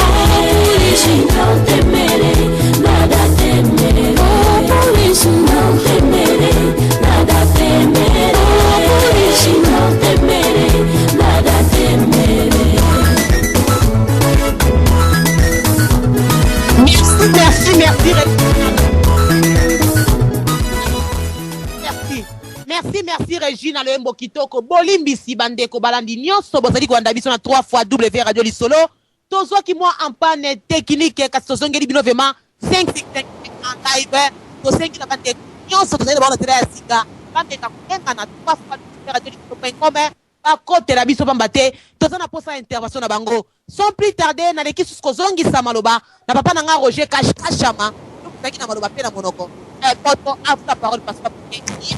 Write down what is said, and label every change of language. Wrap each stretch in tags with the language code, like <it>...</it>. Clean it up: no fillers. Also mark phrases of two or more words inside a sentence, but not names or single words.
<pt>Por isso não temerei, nada temerei. Por isso não temerei, nada temerei. Por isso não temerei, nada temerei.</pt> <fr>Merci, merci, merci</fr> <ln>Regina Loembo Kitoko bolimbisi bandeko balandi nyonso bozali kolanda biso na 3x Radio Lisolo tozoki mwa ampane technique kasi tozongeli bino vraiment 5 en live tosengi na bandeko nyonso tozali na tela ya sika bandeka koyenga na 3x Radio Lisolo.com bakotela biso pamba te toza na posa intervention na bango</ln> <fr>sans plus tarder</fr> <ln>na leki susko zongisa maloba na papa na nga Roger Kashama tozaki na maloba pe na monoko poto after parole</ln> <fr>parce que</fr>